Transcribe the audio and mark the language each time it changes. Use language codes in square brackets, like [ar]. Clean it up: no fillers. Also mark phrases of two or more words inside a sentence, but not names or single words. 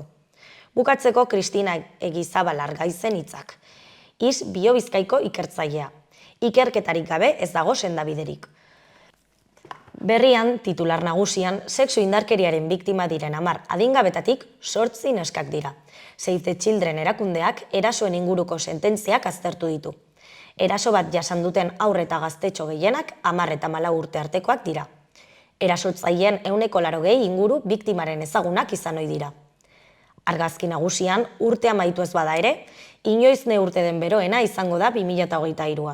[eu] Bukatzeko Kristina Egizabal Argaizen hitzak. Is Biobizkaiko ikertzailea. Ikerketarik gabe ez dago sendabiderik. Berrian, titular nagusian, sexu indarkeriaren biktima diren 10 adingabetatik 8 neskak dira. Save the Children erakundeak erasoen inguruko sententziak aztertu ditu. Eraso bat jasan duten haur eta gaztetxo gehienak 10 eta 14 urte artekoak dira. Erasotzaileen 180 inguru biktimaren ezagunak izan ohi dira. Argazki nagusian, urte amaitu ez bada ere, inoiz neurte den beroena izango da 2023a.